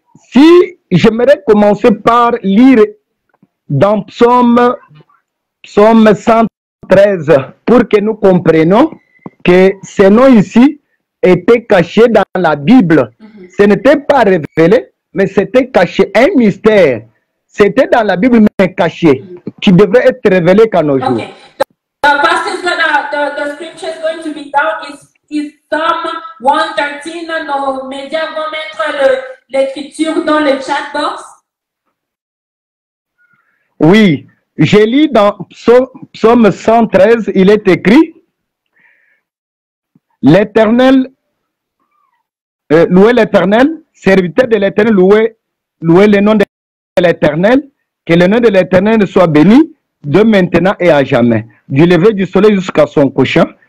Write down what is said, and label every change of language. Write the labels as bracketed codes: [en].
[fr] Si j'aimerais commencer par lire dans Psaume 113 pour que nous comprenions que ce nom ici était caché dans la Bible. Ce n'était pas révélé, mais c'était caché, un mystère. C'était dans la Bible, mais caché, qui devrait être révélé qu'à nos jours. [en] Okay. The scripture is going to be down. Is Psalm 113. [fr] Nos médias vont mettre l'écriture dans le chat box. Oui, je lis dans Psaume 113, il est écrit: l'Éternel, louez l'Éternel, serviteur de l'Éternel, louez le nom de l'Éternel, que le nom de l'Éternel soit béni de maintenant et à jamais, du lever du soleil jusqu'à son couchant.